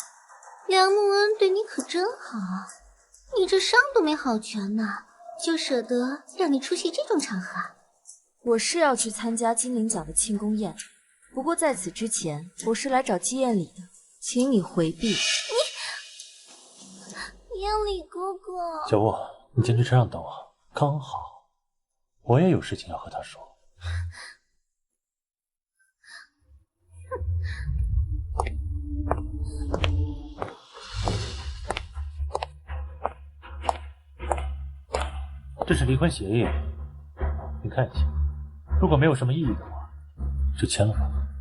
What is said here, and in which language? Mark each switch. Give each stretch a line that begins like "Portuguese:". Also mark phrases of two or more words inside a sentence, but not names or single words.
Chinese: 梁慕恩對你可真好，你這傷都沒好全呢，就捨得讓你出席這種場合。我是要去參加金陵獎的慶功宴，不過在此之前，我是來找季彥禮的，請你回避。彥禮哥哥，小吳，你先去車上等我，剛好我也有事情要和他說。这是离婚协議，你看一下，如果没有什么异議的話，就簽了吧。